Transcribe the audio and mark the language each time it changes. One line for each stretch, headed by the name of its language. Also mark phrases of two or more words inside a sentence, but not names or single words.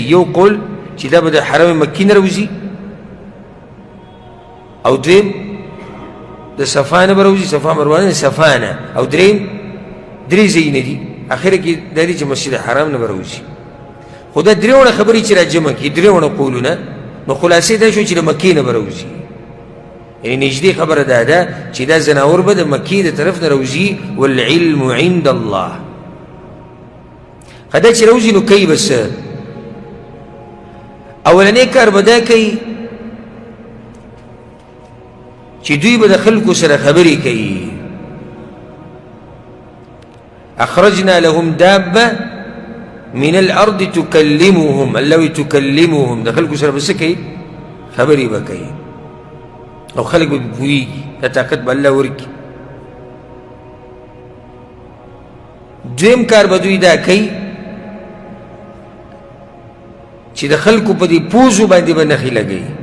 Pashto: یو قول چې دا به د حرم مکي نه راوځي، او دویم د صفا نه به راوځي، صفا مروه نه، صفا نه، او دریم درې ځایونه دي اخره کې دا دي چې مسجد حرام نه به راوځي. خو دا درېونه خبرې چې را جمع کړي، درېونه قولونه، نو خلاصې دا شو چې د مکې نه به راوځي. یعنې نږدې خبره دا ده چې دا زناور به د مکې د طرف نه راوځي.
Arabic: والعلم عند الله.
Pashto: که دا چې راوځي نو کوي به څه؟ اولنی کار به دا کوي چې دوی به د خلکو سره خبرې کوي.
Arabic: اخرجنا لهم دابه من الارض تكلمهم. الله تكلمهم،
Pashto: د خلکو سره به څه کوي؟ خبرې به کوي، او خلک به پوهېږي. دا طاقت به الله ورکړي. دویم کار به دوی دا کوي چې د خلکو په دې پوزو باندې به نښې لګوي.